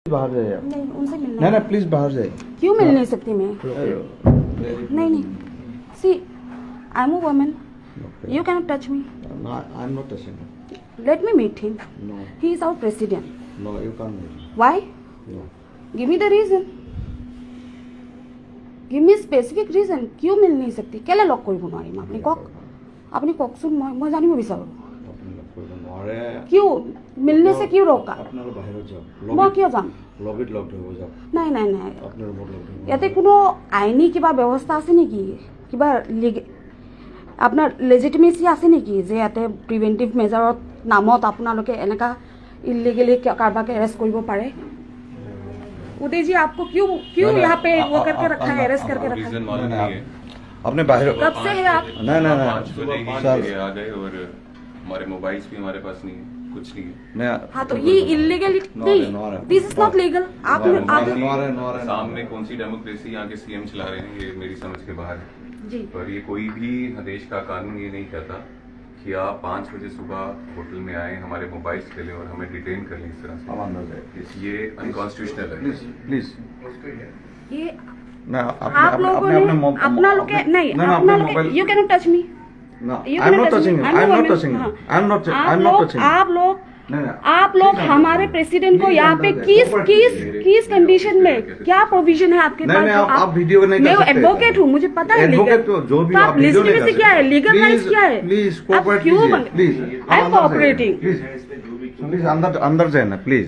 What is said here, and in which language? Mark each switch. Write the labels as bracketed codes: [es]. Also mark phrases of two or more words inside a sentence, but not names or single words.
[hi] बाहर जाइए। नहीं, उनसे मिलना नहीं है। नहीं प्लीज बाहर जाइए। क्यों मिल नहीं सकती मैं? नहीं नहीं, [en] see I am a woman, you can not touch me, I am not touching. let me meet him, नो he is our president. no you can't. व्हाई? नो give me the reason, give me specific reason. [hi] কিয় মিল नहीं सकती? [as] কেলে লক কৰিব নোৱাৰিম? আপুনি কওক, আপুনি কওকচোন, মই জানিব বিচাৰোঁ। আপুনি লগ কৰিব নোৱাৰে। [hi] क्यों मिलने से क्यों रोका? [as] আপোনালোক বাহিৰত যাওক। মই কিয় যাম? লবিত লগ ধৰিব যাওক। নাই নাই নাই, আপোনাৰ ৰুমত লগ ধৰিব। ইয়াতে কোনো আইনী কিবা ব্যৱস্থা আছে নেকি? কিবা আপোনাৰ লেজিটিমেচি আছে নেকি যে ইয়াতে প্ৰিভেণ্টিভ মেজাৰত নামত আপোনালোকে এনেকা ইলিগেলি কাৰোবাকে এৰেষ্ট কৰিব পাৰে? [hi] उदय जी, आपको क्यों क्यों यहाँ पे वो करके रखा है, अरेस्ट करके रखा है? मालूम नहीं है। आपने बाहर कब से है आप? नहीं नहीं 5 बजे ही सर ये आ गए और हमारे मोबाइल्स भी हमारे पास नहीं है, कुछ नहीं है। मैं हाँ, तो ये इलीगल नहीं, [en] this is not legal. [hi] आप सामने कौन सी डेमोक्रेसी यहाँ के सीएम चला रहे हैं, ये मेरी समझ के बाहर है। जी, पर ये कोई भी देश का कानून ये नहीं कहता कि आप 5 बजे सुबह होटल में आए, हमारे मोबाइल्स ले लें और हमें डिटेन कर लें इस तरह से। अब अंदर जाइए ये अनकॉन्स्टिट्यूशनल है। [en] please please. [hi] ये ना आप लोगों ने अपना लोग नहीं, अपना लोग [en] you can not touch me. I am not touching. I am not touching. I am not touching. [hi] आप लोग हमारे प्रेसिडेंट को यहाँ पे किस कंडीशन में, क्या प्रोविजन है आपके पास? नहीं, आप वीडियो नहीं कर सकते। मैं एडवोकेट हूँ, मुझे पता है। एडवोकेट तो जो भी आप वीडियो नहीं कर सकते। क्या है, लीगल राइट्स क्या है? प्लीज आप कोऑपरेट क्यों कीजिए प्लीज। [en] I am cooperating. [hi] प्लीज अंदर जाए ना प्लीज।